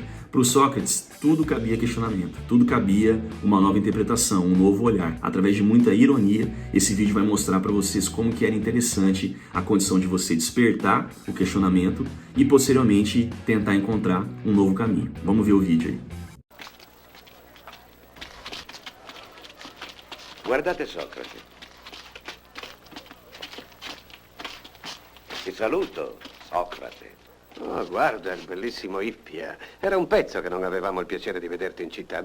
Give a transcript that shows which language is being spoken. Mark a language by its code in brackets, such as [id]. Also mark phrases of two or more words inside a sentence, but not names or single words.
[pt] Para o Sócrates, tudo cabia questionamento, tudo cabia uma nova interpretação, um novo olhar. Através de muita ironia, esse vídeo vai mostrar para vocês como que era interessante a condição de você despertar o questionamento e posteriormente tentar encontrar um novo caminho. Vamos ver o vídeo aí. [it] Guardate Socrate. Ti saluto, Socrate. Oh, guarda il bellissimo Ippia. Era un pezzo che non avevamo il piacere di vederti in città.